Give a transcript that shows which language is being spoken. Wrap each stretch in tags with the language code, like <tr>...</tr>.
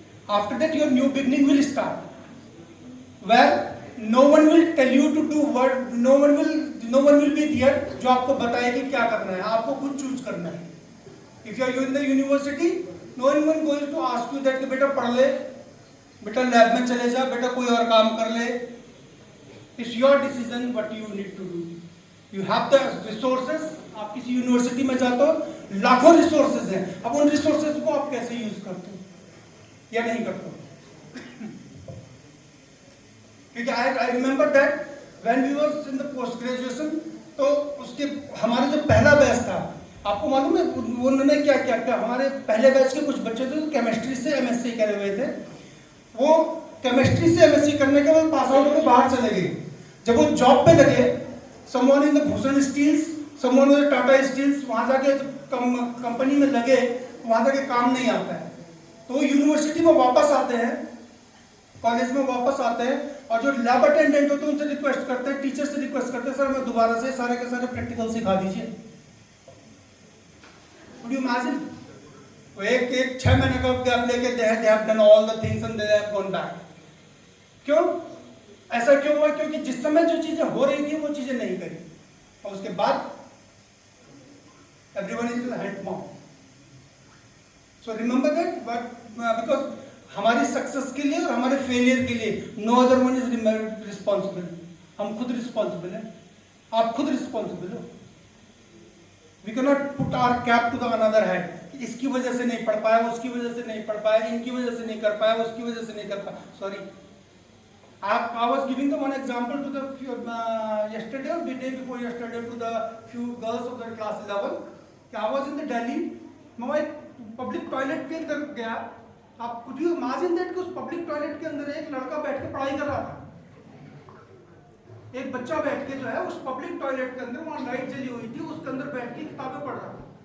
<en>after that your new beginning will start, where no one will tell you to do what, no one will be there</en> <hi>जो आपको बताए कि क्या करना है, आपको खुद चूज करना है।</hi> <en>If you are in the university, no one goes to ask you that</en> <hi>बेटा पढ़ ले, बेटा लैब में चले जा, बेटा कोई और काम कर ले।</hi> <en>It's your decision what you need to do. You have the resources.</en> <hi>आप किसी यूनिवर्सिटी में जाते हो, लाखों रिसोर्सेज हैं, अब उन रिसोर्सेज को आप कैसे यूज करते हो या नहीं करते हो? क्योंकि</hi> <en>I remember that when we was in the post graduation,</en> <hi>तो उसके हमारे जो पहला बैच था, आपको मालूम है उन्होंने क्या क्या किया? हमारे पहले बैच के कुछ बच्चे थे केमिस्ट्री से एमएससी करे हुए थे, वो केमिस्ट्री से एमएससी करने के बाद पास आउट होकर बाहर चले गए। जब वो जॉब पे लगे,</hi> <en>someone in the</en> <hi>Bhushan steels, someone in the Tata steels, वहाँ जाके कंपनी में लगे, वहाँ जाके काम नहीं आता है, तो यूनिवर्सिटी में वापस आते हैं, कॉलेज में वापस आते हैं, और जो लैब अटेंडेंट होते हैं उनसे रिक्वेस्ट करते हैं, टीचर से रिक्वेस्ट करते हैं, सर मैं दोबारा से सारे के सारे प्रैक्टिकल सिखा दीजिए।</hi> <en>Could you imagine?</en> <hi>वो एक 6 महीने का गैप लेके</hi> <en>they have done all the things and they have gone back.</en> <hi>क्यों? ऐसा क्यों हुआ? क्योंकि जिस समय जो चीजें हो रही थी वो चीजें नहीं करी और उसके बाद</hi> <en>everyone is hand mouth. So remember that, but because</en> <hi>हमारी सक्सेस के लिए</hi> <en>और हमारे फेलियर के लिए no other one is responsible.</en> <hi>हम खुद रिस्पॉन्सिबल हैं, आप खुद रिस्पॉन्सिबल हो.</hi> <en>We cannot put our cap to the another head.</en> <hi>इसकी वजह से नहीं पढ़ पाया, उसकी वजह से नहीं पढ़ पाया, इनकी वजह से नहीं कर पाया, उसकी वजह से नहीं कर पाया.</hi> <en>Sorry. I was giving the one example to the yesterday or the day before yesterday to the few girls of the class 11. I was in the Delhi.</en> <hi>मैं पब्लिक टॉयलेट के अंदर गया. आप</hi> <en>could you imagine that</en> <hi>कि उस public toilet के अंदर एक लड़का बैठ के पढ़ाई कर रहा था. एक बच्चा बैठ के जो है उस पब्लिक टॉयलेट के अंदर, वहां लाइट जली हुई थी, उसके अंदर बैठ के किताबें पढ़ रहा था.</hi>